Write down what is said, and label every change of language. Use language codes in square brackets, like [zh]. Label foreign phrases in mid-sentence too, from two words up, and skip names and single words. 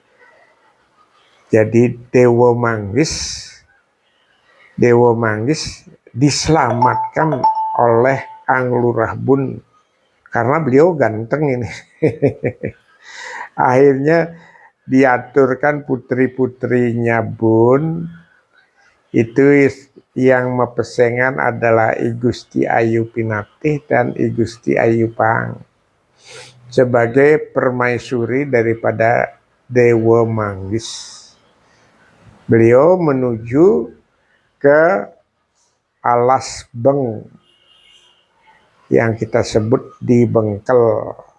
[id] Jadi Dewa Manggis diselamatkan oleh Anglurah Bun karena beliau ganteng ini. Akhirnya diaturkan putri-putrinya Bun, itu yang mepesengan adalah I Gusti Ayu Pinatih dan I Gusti Ayu Pang sebagai permaisuri daripada Dewa Manggis. Beliau menuju ke Alas Beng yang kita sebut di Bengkel.